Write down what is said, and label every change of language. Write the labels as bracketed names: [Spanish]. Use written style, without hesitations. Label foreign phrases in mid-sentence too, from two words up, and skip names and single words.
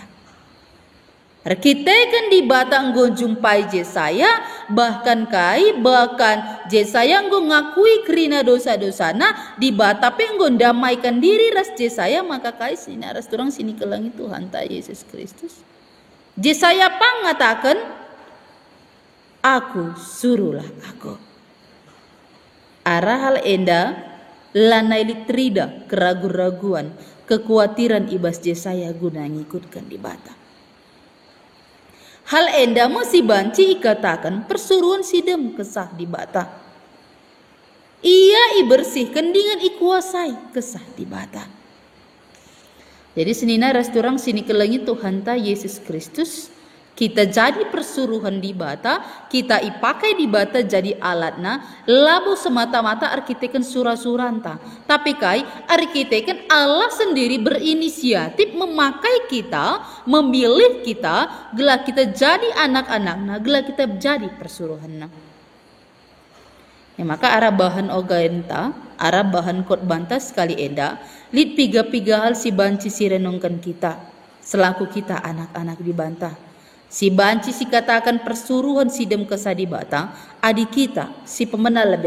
[Batak Karo] Arkitekan di bata nggo jumpai Jesaya bahkan Jesaya nggo ngakui kerina dosa-dosana di bata pe nggo damaikan diri ras Jesaya maka kai sini ras turang sini kelangi Tuhan ta Yesus Kristus. Jesaya pangatakan aku suruhlah aku. Arah hal enda lanai litrida keraguan-raguan kekhawatiran ibas Jesaya guna ngikutkan di bata. Hal enda masih banci ikatakan persuruhan sidem kesah di bata. Ia ibersihkan dengan ikuasai kesah di bata. Jadi senina rasturang sini kelangi Tuhan ta Yesus Kristus kita jadi persuruhan di bata, kita ipakai di bata jadi alatna, [Indonesian] labo semata-mata [Batak Karo] arkitekan surah-suranta. [Indonesian] Tapi kai arkitekan Allah sendiri berinisiatif memakai kita, memilih kita, [Batak Karo] gelah kita jadi anak-anakna, gelah kita jadi persuruhanna. Maka arah bahan ogenta, arah bahan kot banta sekali enda, lid piga-piga hal si banci si renungkan kita, selaku kita anak-anak di banta. Si banci si katakan persuruhan sidem kesah di bata, adik kita si pemena lebih.